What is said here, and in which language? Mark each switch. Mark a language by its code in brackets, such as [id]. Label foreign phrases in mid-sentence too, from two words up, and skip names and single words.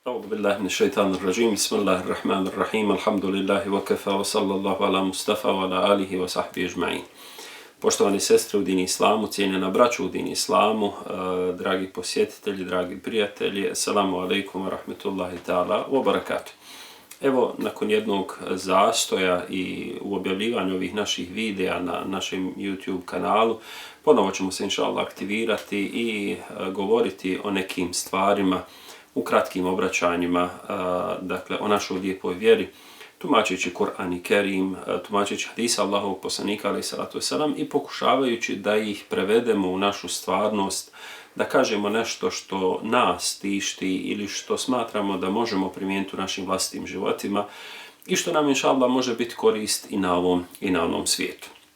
[ar] أعوذ بالله من الشيطان الرجيم بسم الله الرحمن الرحيم الحمد لله وكفى وصلى الله على مصطفى وعلى آله وصحبه أجمعين. [bs] Poštovani sestre u dini islamu, cijenjena braću u dini islamu, dragi posjetitelji, dragi prijatelji, [ar] السلام عليكم ورحمة الله تعالى وبركاته. [bs] Evo, nakon jednog zastoja i u objavljivanju ovih naših videa na našem YouTube kanalu, ponovo ćemo se [ar] إن شاء الله [bs] aktivirati i govoriti o nekim stvarima u kratkim obraćanjima, dakle o našoj lijepoj vjeri, tumačeći Kur'an i Kerim, tumačeći hadisa Allahovog poslanika [ar] عليه الصلاة والسلام [bs] i pokušavajući da ih prevedemo u našu stvarnost, da kažemo nešto što nas tišti ili što smatramo da možemo primijeniti u našim vlastitim životima i što nam [ar] إن شاء الله [bs] može biti korist i na onom svijetu.